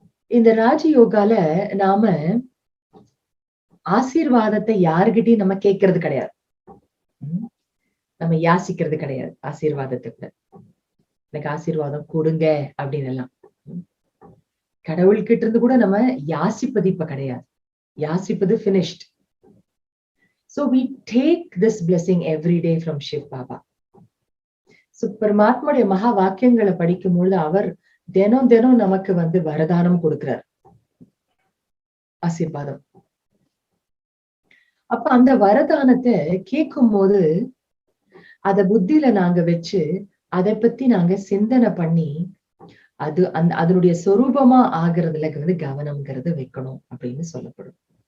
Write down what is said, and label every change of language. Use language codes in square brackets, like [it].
[ta] இந்த ராஜயோகால நாம ஆசீர்வாதத்தை யாருகிட்டையும் நம்ம கேட்கறது கிடையாது, நம்ம யாசிக்கிறது கிடையாது. ஆசீர்வாதத்துக்கு எனக்கு ஆசீர்வாதம் கொடுங்க அப்படின்னு எல்லாம் கடவுள்கிட்ட இருந்து கூட நம்ம யாசிப்பது இப்ப கிடையாது. யாசிப்பது [en] finished. So we take this blessing every day from Shiv Baba. [ta] So பரமாத்மாவுடைய மகா வாக்கியங்களை படிக்கும் பொழுது அவர் தினம் நமக்கு வந்து வரதானம் கொடுக்கிறார், ஆசீர்வாதம். அப்ப அந்த வரதானத்தை கேட்கும் போது அத புத்தியில நாங்க வச்சு அதை பத்தி நாங்க சிந்தனை பண்ணி அதனுடைய சொரூபமா ஆகுறதுல வந்து கவனம்ங்கிறது வைக்கணும் அப்படின்னு சொல்லப்படும்.